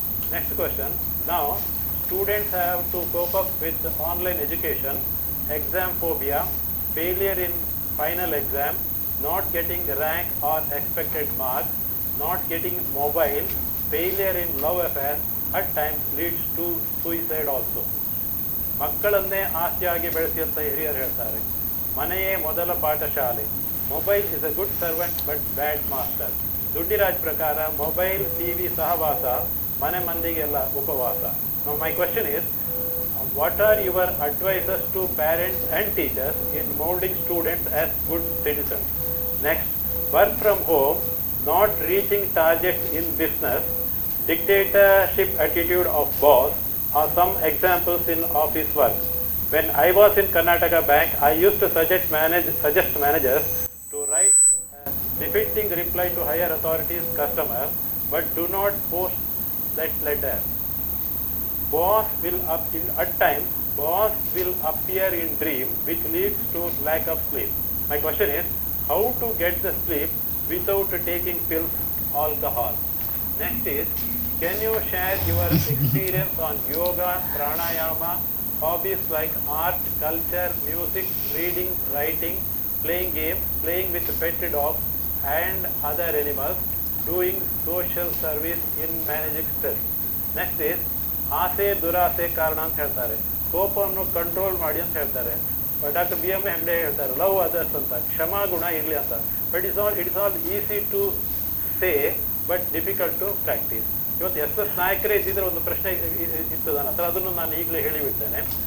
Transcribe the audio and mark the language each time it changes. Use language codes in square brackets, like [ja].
[en] Next question, now students have to cope up with online education, exam phobia, failure in final exam, not getting rank or expected marks, not getting mobile, failure in love affair, at times leads to suicide also. [kn] ಮಕ್ಕಳನ್ನೇ ಆಸ್ತಿಯಾಗಿ ಬೆಳೆಸಿದಂತ ಹಿರಿಯರು ಹೇಳ್ತಾರೆ, ಮನೆಯೇ ಮೊದಲ ಪಾಠಶಾಲೆ. [en] Mobile is a good servant but bad master. [kn] ದುಡ್ಡಿರಾಜ್ ಪ್ರಕಾರ mobile, TV ಸಹವಾಸ ಮನೆ ಮಂದಿಗೆಲ್ಲ ಉಪವಾಸ. [en] Now my question is, what are your advices to parents and teachers in molding students as good citizens? Next, work from home, not reaching targets in business, dictatorship attitude of boss are some examples in office work. When I was in Karnataka Bank, I used to suggest managers to write befitting reply to higher authorities customers, but do not post that letter. Boss will at times appear in dream, which leads to lack of sleep. My question is, how to get the sleep without taking pills, alcohol? Next is, can you share your experience on yoga, pranayama, hobbies like art, culture, music, reading, writing, playing games, playing with pet dogs, and other animals doing social service in managing stress. Next is [kn] ಆಸೆ ದುರಾಸೆ ಕಾರಣ ಅಂತ ಹೇಳ್ತಾರೆ, ಕೋಪವನ್ನು control ಮಾಡಿ ಅಂತ ಹೇಳ್ತಾರೆ. Doctor B M Hegde ಹೇಳ್ತಾರೆ [en] love others [kn] ಅಂತ, ಕ್ಷಮಾ ಗುಣ ಇರಲಿ ಅಂತ. [en] But it's all easy to say but difficult to practise. [kn] ಇವತ್ತು ಎಸ್ ಎಸ್ ನಾಯಕರೇ ಇದ್ದಿದ್ರೆ ಒಂದು ಪ್ರಶ್ನೆ ಇತ್ತು ನನ್ನ ಹತ್ರ, ಅದನ್ನು ನಾನು ಈಗಲೇ ಹೇಳಿಬಿಡ್ತೇನೆ.